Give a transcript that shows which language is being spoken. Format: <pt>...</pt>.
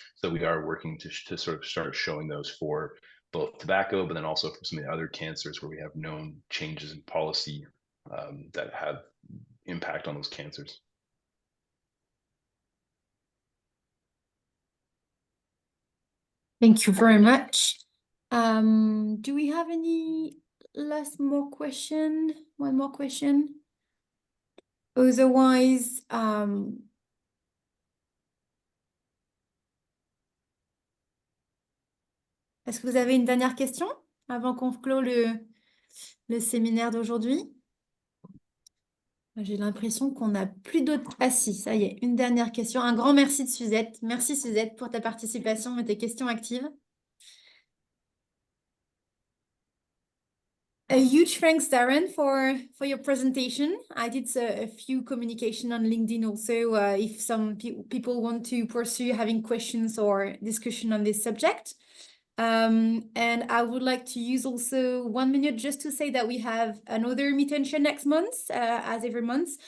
<en>So we are working to sort of start showing those for both tobacco, but then also for some of the other cancers where we have known changes in policy that have impact on those cancers. Thank you very much. Do we have any more question? One more question? Otherwise,</en> <fr>est-ce que vous avez une dernière question avant qu'on clôt le séminaire d'aujourd'hui? J'ai l'impression qu'on n'a plus d'autres. Ah si, ça y est, une dernière question. Un grand merci de Suzette. Merci Suzette pour ta participation et tes questions actives.</fr> <en>A huge thanks, Darren, for your presentation. I did a few communication on LinkedIn also, if some people want to pursue having questions or discussion on this subject. And I would like to use also 1 minute just to say that we have another Meet and Share next month, as every month.</en>